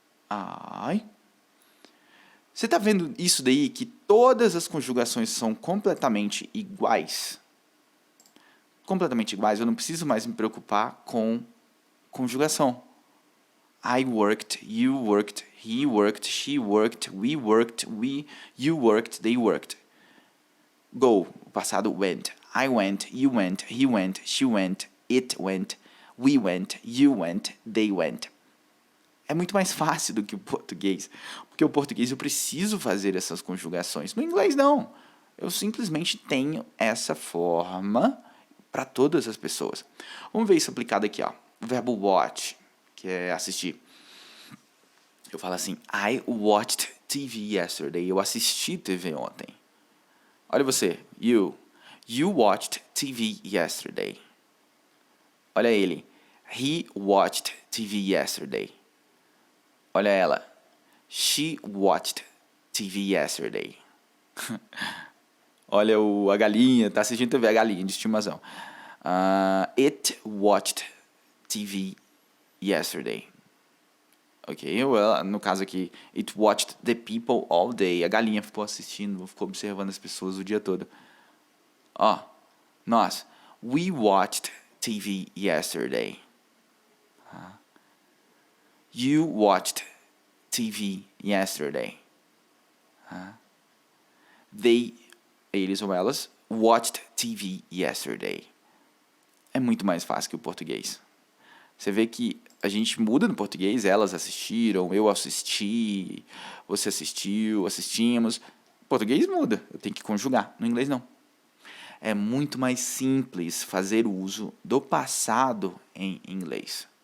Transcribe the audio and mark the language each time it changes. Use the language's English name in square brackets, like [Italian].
[Portuguese] I. Você está vendo isso daí, que todas as conjugações são completamente iguais? Completamente iguais, eu não preciso mais me preocupar com conjugação. [English] I worked, you worked, he worked, she worked, we worked, you worked, they worked. Go, [Portuguese] o passado [English] went. I went, you went, he went, she went, it went, we went, you went, they went. [Portuguese] É muito mais fácil do que o português, porque o português eu preciso fazer essas conjugações. No inglês não. Eu simplesmente tenho essa forma para todas as pessoas. Vamos ver isso aplicado aqui, ó. O verbo watch, que é assistir. Eu falo assim, [English] I watched TV yesterday. [Portuguese] Eu assisti TV ontem. Olha você, [English] you watched TV yesterday. [Portuguese] Olha ele, [English] he watched TV yesterday. [Portuguese] Olha ela, [English] she watched TV yesterday. [Portuguese] Olha a galinha, tá assistindo TV, a galinha de estimação. [English] It watched TV yesterday. Ok, well, [Portuguese] no caso aqui, [English] it watched the people all day. [Portuguese] A galinha ficou assistindo, ficou observando as pessoas o dia todo. Ó, nós, [English] we watched TV yesterday. You watched TV yesterday. They, [Portuguese] eles ou elas, [English] watched TV yesterday. [Portuguese] É muito mais fácil que o português. Você vê que a gente muda no português, elas assistiram, eu assisti, você assistiu, assistimos. O português muda, eu tenho que conjugar, no inglês não. É muito mais simples fazer uso do passado em inglês.